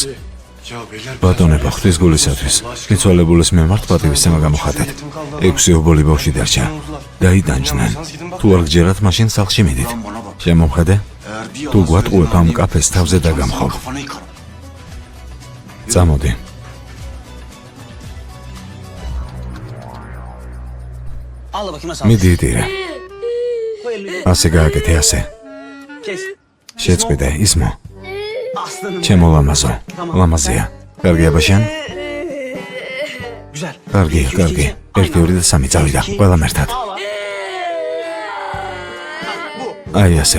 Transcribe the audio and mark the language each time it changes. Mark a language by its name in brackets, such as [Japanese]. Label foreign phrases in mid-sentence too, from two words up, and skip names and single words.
[Georgian] ბატონებო, ღვთის გულისათვის, მიცვალებულის მიმართ პატივისცემა გამოხატეთ. 6 ობოლი ბავშვი დარჩა. დაიდანჯნენ. თუ არ გჯერათ, მაშინ სახლში მიდით. შემომხედე? თუ გვატყუებ ამ კაფეს თავზე დაგამხობ. წამოდი. [Turkish] Al bakayım nasıl. [Georgian] მიდი იტირე. ასე გააკეთე, ასე. [Turkish] Kes. [Georgian] შეწყვიტე, ისმო. [Turkish] Aslanım. [Georgian] ჩემო ლამაზო. ლამაზია. კარგი აბაშენ? [Turkish] Güzel. [Georgian] კარგი, კარგი. 1, 2 და 3 წავიდა. ყველამ ერთად. აი ასე.